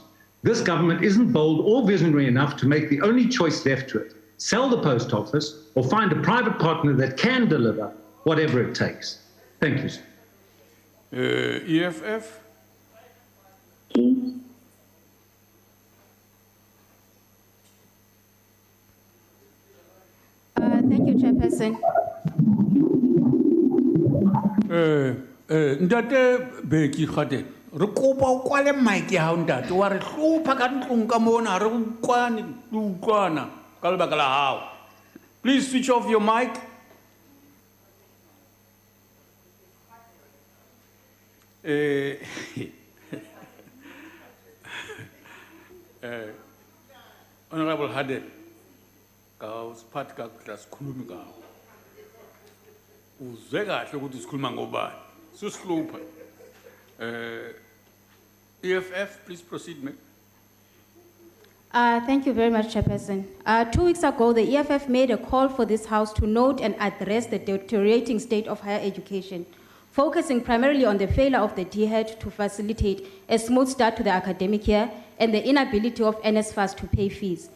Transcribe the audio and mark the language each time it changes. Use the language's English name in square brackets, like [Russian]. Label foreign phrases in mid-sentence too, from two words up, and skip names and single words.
[English] This government isn't bold or visionary enough to make the only choice left to it: sell the post office or find a private partner that can deliver whatever it takes. Thank you, sir. EFF? Thank you, Chairperson. [Southern Sotho] Ntate Bheki Radebe, re kopa o kwale mic ya hao ntate, wa re hlopha ka ntlong ka mona, ha re utlwana ka lebaka la hao. [English] Please switch off your mic. [Zulu] Honorable Radebe, ka usiphathi kakuhle asikhulumi ngawo. Uzwe kahle ukuthi sikhuluma ngobani. Susihlupha. EFF, [English] please proceed, ma'am. Thank you very much, Chairperson. 2 weeks ago, the EFF made a call for this House to note and address the deteriorating state of higher education, focusing primarily on the failure of the DHET to facilitate a smooth start to the academic year and the inability of NSFAS to pay fees.